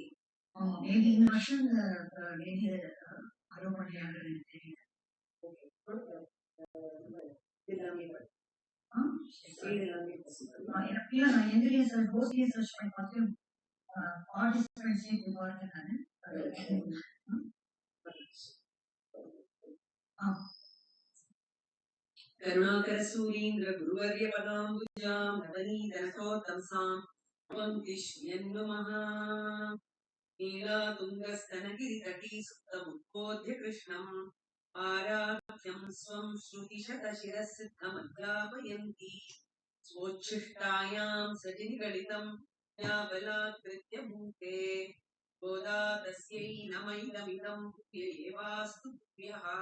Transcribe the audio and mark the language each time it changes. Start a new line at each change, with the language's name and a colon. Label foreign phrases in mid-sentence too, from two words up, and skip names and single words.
Tamil: மேபி இந்த வருஷம் மேபி அலோவ் பண்ணலையான்னு எனக்கு தெரியல. எனக்கு நான் எந்த போஸ்ட்லயே சர்ச் பண்ணி பார்த்து பார்ட்டிசிபென்ட்ஸே பார்த்தேன் நான்.
Sanskrit: करुणाकर सूरीन्द्र गुरुवर्य पदाम्बुजां नवनीतनसोत्तंसां पंक्तिश्यन्नुमः नीलातुङ्गस्तनगिरितटी सुप्तमुद्बोध्य कृष्णम् आराध्यं स्वं श्रुतिशतशिरःसिद्धमध्यापयन्ती स्वोच्छिष्टायां सजनिगलितं या बलात्कृत्य भूते गोदा तस्यै नमैदमिदं एवास्तु तुभ्यः